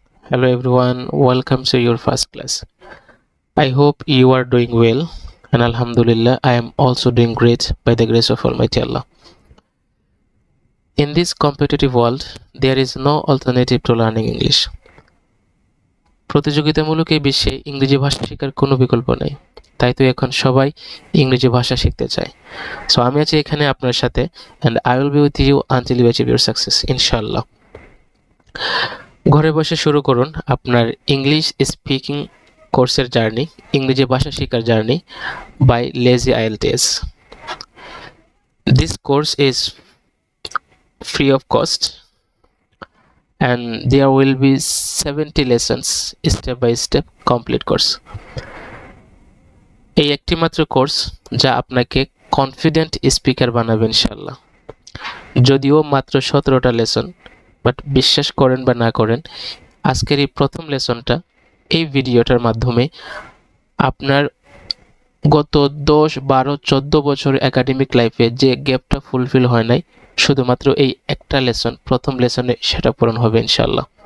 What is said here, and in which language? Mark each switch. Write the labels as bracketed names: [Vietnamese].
[English] Hello everyone, welcome to your first class. I hope you are doing well, and Alhamdulillah, I am also doing great by the grace of Almighty Allah. In this competitive world, there is no alternative to learning English. [Bangla] প্রতিযোগিতামূলক এই বিশ্বে ইংরেজি ভাষা শেখার কোনো বিকল্প নেই, তাই তো এখন সবাই ইংরেজি ভাষা শিখতে চায়। [English] so [Bangla] আমি আছি এখানে আপনার সাথে, [English] and I will be with you until you achieve your success, ইনশাআল্লাহ। [Bangla] ঘরে বসে শুরু করুন আপনার ইংলিশ স্পিকিং কোর্সের জার্নি, ইংরেজি ভাষা শেখার journey by lazy IELTS. [English] This course is free of cost and there will be 70 lessons step by step complete course. [Bangla] এই একটি মাত্র কোর্স যা আপনাকে কনফিডেন্ট স্পিকার বানাবে ইনশাআল্লাহ। যদিও মাত্র 17টা লেসন, বাট বিশ্বাস করেন বা না করেন, আজকের এই প্রথম লেসনটা এই ভিডিওটার মাধ্যমে আপনার গত 10, 12, 14 বছর একাডেমিক লাইফে যে গ্যাপটা ফুলফিল হয় নাই, শুধুমাত্র এই একটা লেসন, প্রথম লেসনে সেটা পূরণ হবে ইনশাআল্লাহ।